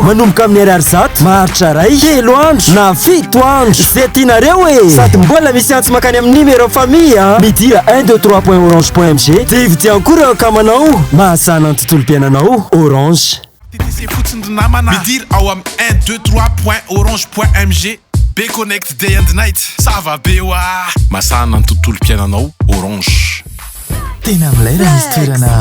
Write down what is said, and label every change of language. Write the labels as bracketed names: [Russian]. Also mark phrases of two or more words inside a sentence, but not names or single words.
[Malagasy] manomboka amin'ny ariary zato maharitra ray telo andro na fito andro zay tianareo e sady mbola misy antso makany amin'ny [French] numéro famille [Malagasy] midira 123.orange.mg dia ividiana koa ireo akamanao mahasana ny tontolo piainanao Orange. TTC fotsiny ry namana midira ao amin'ny 123.orange.mg [English] be connect day and night [Malagasy] sava be oa mahasana ny tontolo piainanao Orange. Tena milay raha izy toerana